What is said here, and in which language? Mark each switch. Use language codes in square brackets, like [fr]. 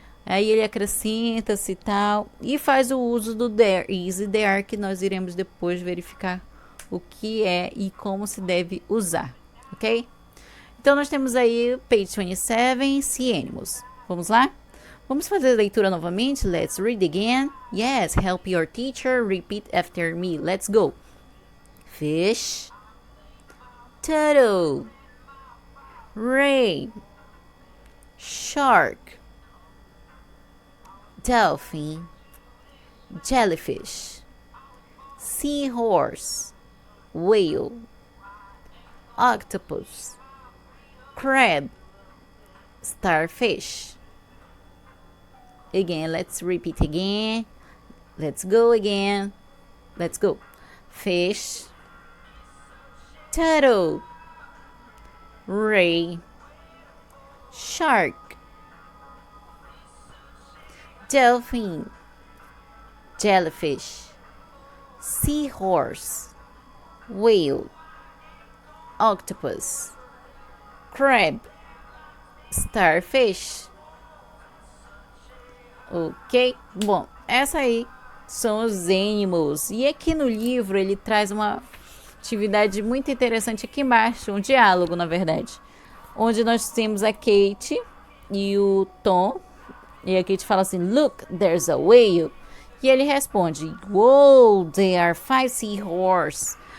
[pt] Aí ele acrescenta-se e tal, e faz o uso do there is e there, que nós iremos depois verificar o que é e como se deve usar, ok? Então nós temos aí [en] page 27, sea animals. [pt] Vamos lá? Vamos fazer a leitura novamente? [en] Let's read again. Yes, help your teacher, repeat after me. Let's go. Fish, turtle, ray, shark, dolphin, jellyfish, seahorse, whale, octopus, crab, starfish. Again, let's repeat again. Let's go again. Let's go. Fish, turtle, ray, shark, dolphin, jellyfish, seahorse, whale, octopus, crab, starfish. Ok? [pt] Bom, essa aí são os animals. E aqui no livro ele traz uma atividade muito interessante aqui embaixo, um diálogo, na verdade, onde nós temos a Kate e o Tom, e a Kate fala assim, [en] look, there's a whale, [pt] e ele responde, [en] whoa, there are 5 seahorses.